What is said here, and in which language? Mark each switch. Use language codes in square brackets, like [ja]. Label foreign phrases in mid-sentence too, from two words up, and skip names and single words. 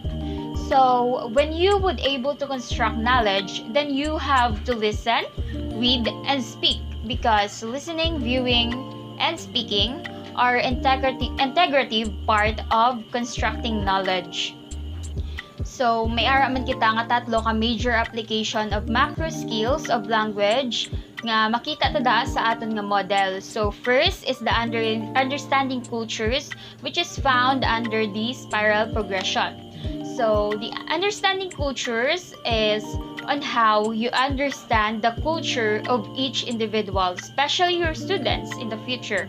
[en] So when you would able to construct knowledge, then you have to listen, read, and speak, because listening, viewing, and speaking are integrative part of constructing knowledge. [hil] So may araman kita nga tatlo ka [en] major application of macro skills of language [hil] nga makita tada sa aton nga model. [en] So first is the understanding cultures, which is found under the spiral progression. So the understanding cultures is on how you understand the culture of each individual, especially your students in the future.